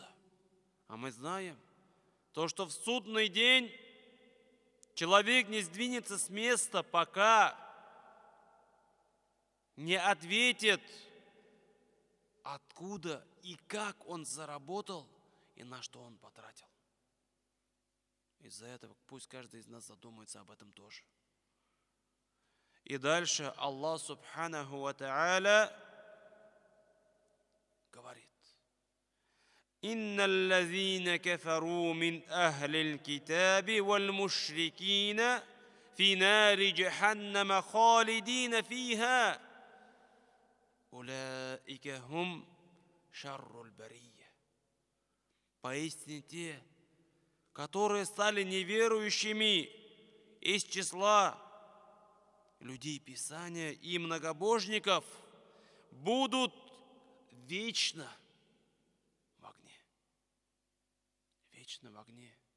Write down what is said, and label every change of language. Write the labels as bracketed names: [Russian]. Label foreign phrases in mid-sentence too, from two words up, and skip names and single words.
[Russian] А мы знаем, то, что в судный день человек не сдвинется с места, пока не ответит, откуда и как он заработал и на что он потратил. Из-за этого пусть каждый из нас задумается об этом тоже. И дальше [Arabic] Аллах سبحانه وتعالى говорит: إن الذين كفروا من أهل الكتاب والمشركين في نار جهنم خالدين فيها أولئك هم شر البرية. [Russian] Поистине те, которые стали неверующими из числа людей Писания и многобожников, будут вечно в огне.